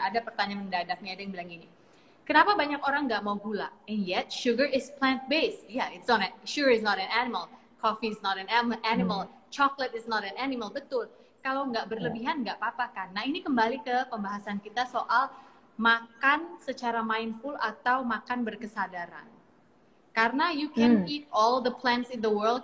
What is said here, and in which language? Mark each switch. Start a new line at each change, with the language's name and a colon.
Indonesian: Ada pertanyaan mendadaknya, ada yang bilang gini, kenapa banyak orang nggak mau gula?
English: And yet sugar is plant-based. Yeah, sugar is not an animal. Coffee is not an animal. Chocolate is not an animal.
Indonesian: Betul. Kalau nggak berlebihan nggak apa-apa kan. Nah ini kembali ke pembahasan kita soal makan secara mindful atau makan berkesadaran. Karena
English: you can eat all the plants in the world.